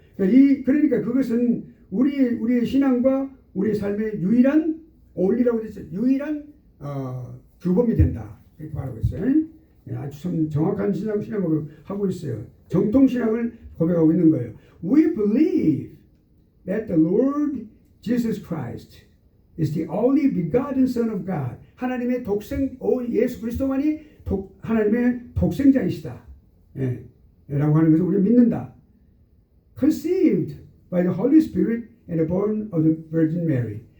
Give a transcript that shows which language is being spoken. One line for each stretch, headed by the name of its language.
Korean: 그러니까 그것은 우리의 신앙과 우리의 삶의 유일한 only라고 되죠. 유일한 규범이 된다. 이렇게 말하고 있어요. 아주 참 정확한 신앙을 하고 있어요. 정통 신앙을 고백하고 있는 거예요.
English: We believe that the Lord Jesus Christ is the only begotten Son of God.
Korean: 하나님의 예수 그리스도만이 하나님의 독생자이시다. 예, 라고 하는 것을 우리가 믿는다.
English: Conceived by the Holy Spirit and born of the Virgin Mary.